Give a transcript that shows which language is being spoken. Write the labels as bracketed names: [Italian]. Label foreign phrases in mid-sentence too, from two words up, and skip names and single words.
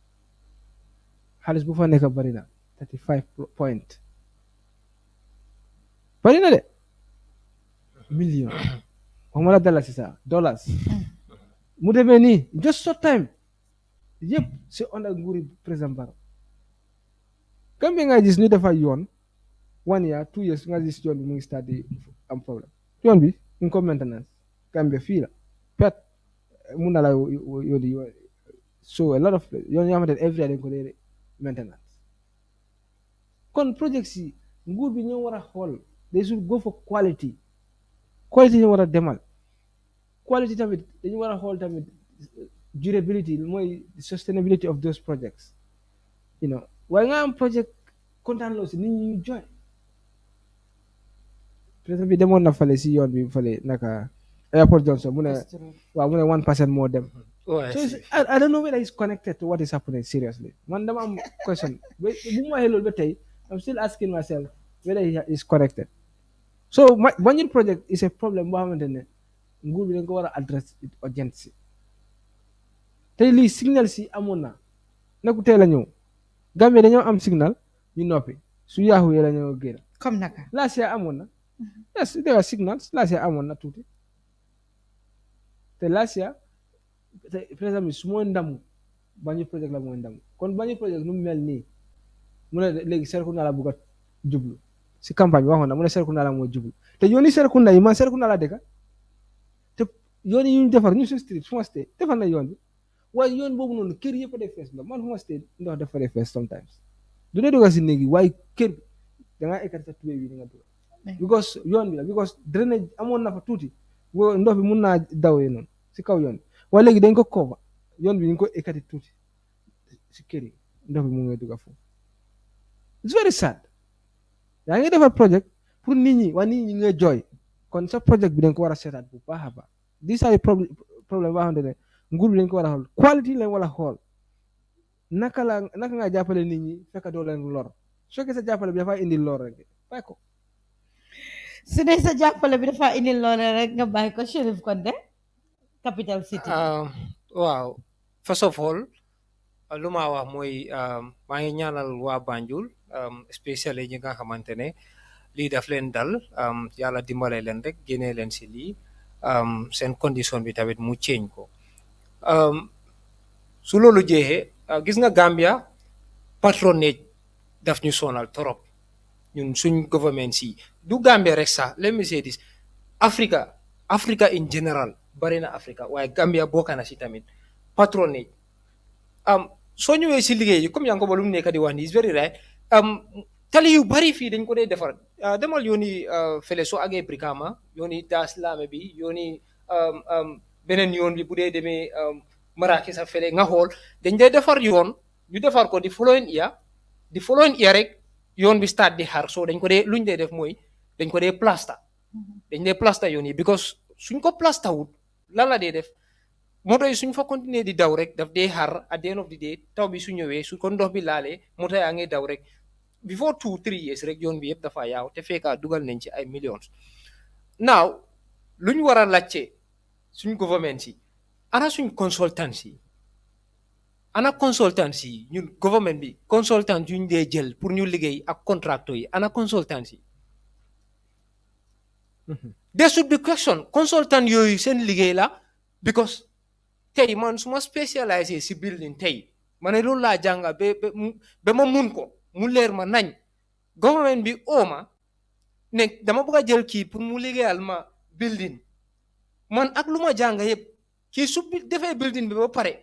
[Wolof] 35 point bari na de million waxuma la dalasi sax dollars mu demee nii [English] just short time [Wolof] yëpp si on ak nguuri président Barrow Gambie nga gis ñu defar yoon [English] 1 year 2 years [Wolof] nga gis yoon bi mu ngi start di am problème yoon bi ñu ko maintenance Gambie fii la pet mun na la yóodi [English] so a lot of [Wolof] yoon yoo xamante ne [English] every day [Wolof] dañ ko dee maintenance kon project si nguur bi ñoo war a xool [English] they should go for quality [Wolof] ñu war a demal quality tamit dañu war a xool tamit durability mooy [English] sustainability of those projects [Wolof] waaye nga am project kontaan loo si nit ñi ñu joy président bi demoon na fale si yoon bi fale naka airport Johnson mu ne 1% moo dem [English] so I don't know whether it's connected to what is happening seriously [Wolof] man dama am question bu mu waxee loolu ba tey [English] I'm still asking myself whether it is connected so Banjul project is a problem [Wolof] boo xamante ne nguur bi dañ ko war a [English] address it urgency [Wolof] te lii signal si amoon na neku tey la ñëw Gambie dañoo am signal ñu noppi su yaaxu yee la ñoo génn comme naka [English] last year [Wolof] amoon na [English] yes there were signals last year [Wolof] amoon na tuuti te [English] last year [Wolof] te président bi su mooy ndamu Banjul project la mooy ndamu kon Banjul project nu mu mel nii mu ne léegi Serekunda la bugg a jublu si campagne bi waxoon na mu ne Serekunda la mooy jublu te yooni Serekunda yi man Serekunda la dëkk te yoon yi ñu defar ñu si street fu ma stay defar na yoon bi waaye yoon boobu noonu kër yëpp a def fees ndox man fu ma stay ndox dafa def [English] fees sometimes [Wolof] du dee dugga si néeg yi waaye kër bi dangaa ekkati sa tubéy bi di nga dugga because yoon bi la because drainage amoon na fa tuuti ndox bi mun naa dawee noonu si kaw yoon bi waaye léegi dañ ko cover yoon bi ñu ko ekkati tuuti si kër yi ndox bi mu ngi dugga foofu [English] it's very sad [Wolof] yaa ngi defar project pour nit ñi waa nit ñi nga jooy kon sa project bi dañ ko war a seetaat bu baax a baax [English] these are [Wolof] problème boo xamante ne nguur bi dañ ko war a xool quality lañ war a xool naka nga jàppale nit ñi fekk doo leen lor su fekkee sa jàppale bi dafa indi lor rek bàyyi ko su dee sa jàppale bi dafa indi lor rek nga bàyyi ko Sheriff Konte [English] capital city [Wolof] waaw [English] first of all [Wolof] lu ma wax mooy maa ngi ñaanal waa Banjul especially ñi nga xamante ne lii daf leen dal yàlla dimbale leen rek génnee leen si lii seen condition bi tamit mu change ko su loolu jeexee gis nga Gambia patronage daf ñu sonal torop ñun suñ government si du Gambia rek sax [English] let me say this Africa in general [Wolof] bari na Africa waaye Gambia bokk na si tamit patronage soo ñëwee si liggéey yi comme yaa ngi ko ba lu mu nekk di wax nii [English] is very right [Wolof] tali yu bari fii dañ ko dee defar demal yooni fële soo agee Brikama yooni Daas Laame bi yooni beneen yoon bi bu dee demee Maraki sa fële nga xool dañ dee defar yoon ñu defar ko di [English] following year [Wolof] rek yoon bi start di xar so dañ ko dee luñ dee def mooy dañ ko dee plasta dañ dee plasta yoon yi because suñ ko plasta wut lan la dee def moto yi suñ fa continuer di daw rek daf dee xar [English] at the end of the day [Wolof] taw bi su ñëwee su ko ndox bi laalee moto yaa ngi daw rek [English] before 2-3 years [Wolof] rek yoon bi yëpp dafa yaaw te fekka dugal nañ ci ay [English] millions now [Wolof] luñ war a laajte suñ government si ana suñ consultants yi ñun government bi consultant yuñ dee jël pour ñu liggéey ak contractors yi ana consultants yi [English] there should be question [Wolof] consultant yooyu seen liggéey la because tey man su ma spécialisé si building tey ma ne loolu laa jànga ba ma mun ko mu leer ma nañ government bi ooma ne dama bëgg a jël kii pour mu liggéeyal ma building man ak lu ma jànga yëpp kii su defee building bi ba pare